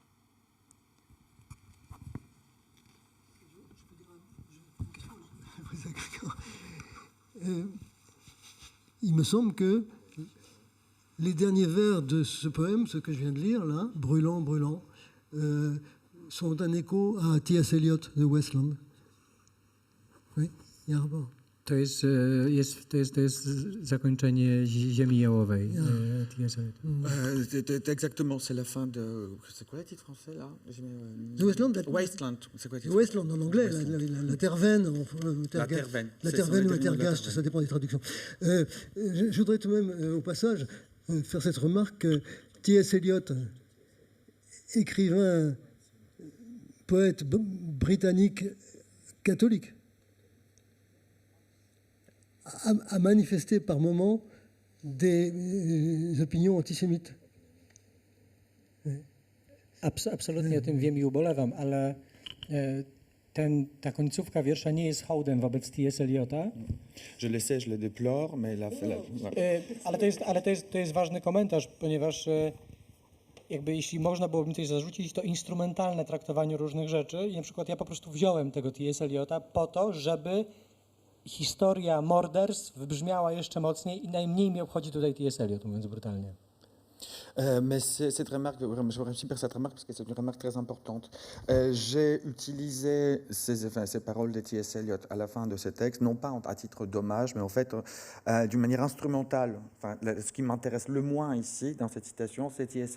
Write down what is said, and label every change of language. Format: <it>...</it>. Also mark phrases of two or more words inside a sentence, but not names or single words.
<fr>Il me semble que les derniers vers de ce poème, ce que je viens de lire là, brûlant, brûlant, sont un écho à T.S. Eliot de Westland. Oui, il y a un rapport.</fr> <pl>To jest zakończenie Ziemi Jałowej.</pl> <fr>C'est exactement, c'est la fin de... C'est quoi le titre français là? The Westland, Wasteland. C'est quoi le titre? Westland en anglais, la terre vaine, La terre vaine. La terre vaine ou la terre gaste, ça dépend des traductions. Je voudrais tout de même, au passage, faire cette remarque que T.S. Eliot, écrivain, poète britannique catholique, a manifesté par moments des opinions antisémites.</fr> <pl>Absolutnie o tym wiem i ubolewam, ale ta końcówka wiersza nie jest hołdem wobec T.S. Eliota.</pl> <fr>Je le sais, je le déplore, mais</fr> <pl>Ale to jest ważny komentarz, ponieważ jakby jeśli można byłoby mi coś zarzucić, to instrumentalne traktowanie różnych rzeczy i na przykład ja po prostu wziąłem tego T.S. Eliota po to, żeby historia morderstw wybrzmiała jeszcze mocniej i najmniej mnie obchodzi tutaj T.S. Eliot, mówiąc brutalnie.</pl> <fr>Mais cette remarque, je remercie pour cette remarque parce que c'est une remarque très importante. J'ai utilisé ces paroles de T.S. Eliot à la fin de ce texte, non pas à titre d'hommage, mais en fait d'une manière instrumentale. Enfin, ce qui m'intéresse le moins ici, dans cette citation, c'est T.S.</fr>